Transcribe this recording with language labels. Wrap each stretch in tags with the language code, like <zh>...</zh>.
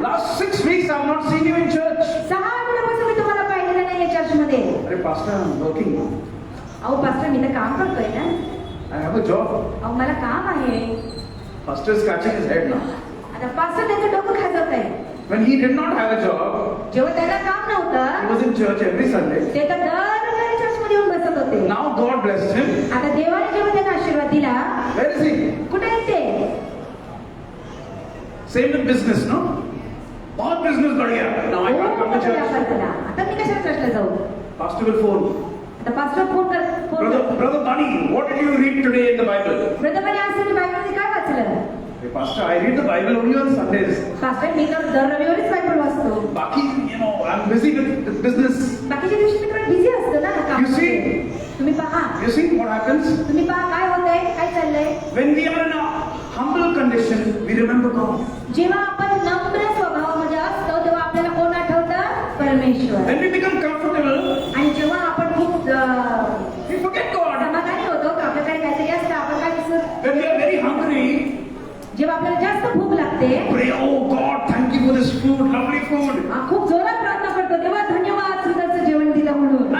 <en>Last 6 weeks I've not seen you in church.</en> <mr>6 आठवड्यापासून मी तुम्हाला पाहिलेलं नाहीये चर्चमध्ये.</mr> <en>Hey Pastor, I'm working.</en> <mr>अहो पास्टर, मी तर काम करतोय ना.</mr> <en>I have a job.</en> <mr>अहो मला काम आहे.</mr> <en>Pastor is scratching his head now.</en> <mr>आता पास्टर त्याचं डोकं खाजवत आहे.</mr> <en>When he did not have a job,</en> <mr>जेव्हा त्याला काम</mr> <en>he</en> <mr>नव्हतं,</mr> <en>was in church every Sunday.</en> <mr>ते तर दरवेळी चर्चमध्ये येऊन बसत होते.</mr> <en>Now God blessed him.</en> <mr>आता देवाने जेव्हा त्यांना आशीर्वाद दिला,</mr> <en>Where is he?</en> <mr>कुठे आहेत ते?</mr> <en>Same with business, no? All business बढ़िया. Now I can't come to</en> <mr>व्यापार</mr> <en>church.</en> <mr>केला. आता मी कशाला चर्चला जाऊ?</mr> <en>Pastor will phone.</en> <mr>आता pastor phone</mr> <en>Brother Bunny, what did you read today in the Bible?</en> <mr>Brother म्हणे, आज तुम्ही बायबलमध्ये काय वाचलं?</mr> <en>Hey Pastor, I read the Bible only on Sundays.</en> <mr>Pastor, मी तर दर रविवारीच बायबल वाचतो.</mr> <en>Baki, I'm busy with business.</en> <mr>बाकीच्या दिवशी मी थोडं बिझी असतो ना कामामध्ये. तुम्ही पहा,</mr> <en>You see what happens?</en> <mr>तुम्ही पहा काय होतंय, काय चाललंय.</mr> <en>When we are in a humble condition, we remember God.</en> <mr>जेव्हा आपण नम्र स्वभावामध्ये असतो तेव्हा आपल्याला कोण आठवतं? परमेश्वर.</mr> <en>When we become comfortable,</en> <mr>आणि जेव्हा आपण खूप</mr> <en>we forget God.</en> <mr>समाधानी होतो, आपल्याकडे काहीतरी असतं, आपण काय दिसत.</mr> <en>When we are very hungry,</en> <mr>जेव्हा आपल्याला जास्त भूक लागते,</mr> <en>pray, oh God, thank you for this food, lovely food.</en> <mr>खूप जोरात प्रार्थना करतो, तेव्हा धन्यवाद सुंदरचं जेवण दिलं म्हणून.</mr>